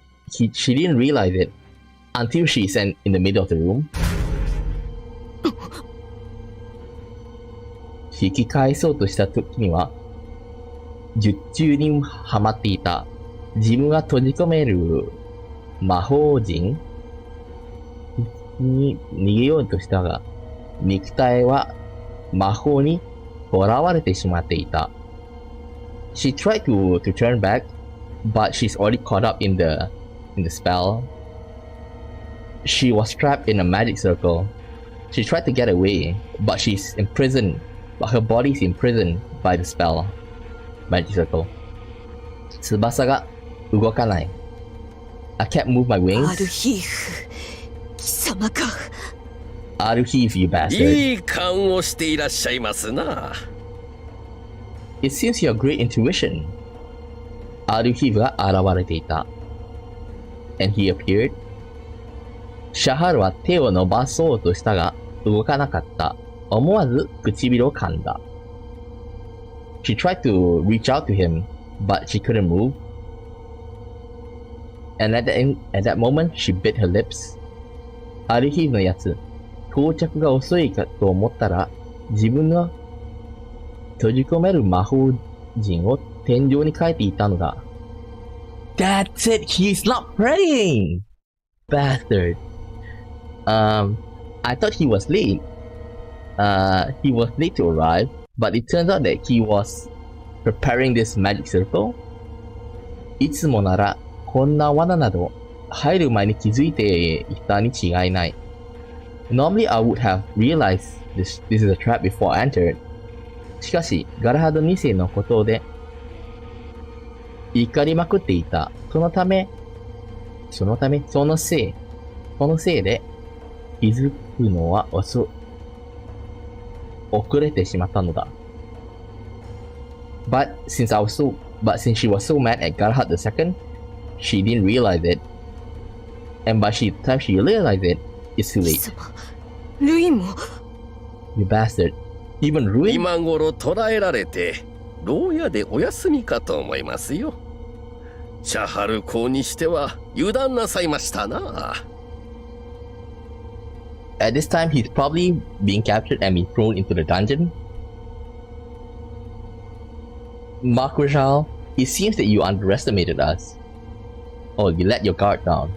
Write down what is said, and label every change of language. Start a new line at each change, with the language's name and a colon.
English: She didn't realize it until she's in the middle of the room.
Japanese: 引き返そうとした時には、術中にはまっていた自分が閉じ込める魔法陣に逃げようとしたが、肉体は魔法に囚われてしまっていた。
English: She tried to turn back, but she's already caught up in the spell. She was trapped in a magic circle. She tried to get away, but she's imprisoned. But her body is imprisoned by the spell. Magic circle.
Japanese: 翼が動かない。
English: I can't move my wings.
Japanese: アルヒーフ、貴様か。
English: アルヒーフ、you bastard.
Japanese: いい勘をしていらっしゃいますな。
English: It seems you have great intuition.
Japanese: アルヒーフが現れていた。
English: And he appeared.
Japanese: シャハルは手を伸ばそうとしたが動かなかった。思わず唇を噛んだ。
English: She tried to reach out to him, but she couldn't move. And at that moment, she bit her lips.
Japanese: アルヒーフのやつ、到着が遅いかと思ったら、自分の閉じ込める魔法陣を天井に書いていたのだ。
English: That's it! He's not praying! Bastard. I thought he was late. He was late to arrive, but it turns out that he was preparing this magic circle.
Japanese: いつもなら、こんな罠など入る前に気づいていたに違いない。
English: Normally I would have realized this is a trap before I entered.
Japanese: しかし、ガラハド2世のことで怒りまくっていた。そのせいで気づくのは遅れてしまったのだ。
English: But since she was so mad at Galahad II, she didn't realize it. And by the time she realized it, it's too
Japanese: 貴
English: late.
Japanese: 様、ルインも。
English: You bastard. Even Ruin?
Japanese: 今頃捕らえられて牢屋でお休みかと思いますよ。シャハル公にしては油断なさいましたな。
English: At this time, he's probably being captured and being thrown into the dungeon. Makrajal, it seems that you underestimated us. Oh, you let your guard down.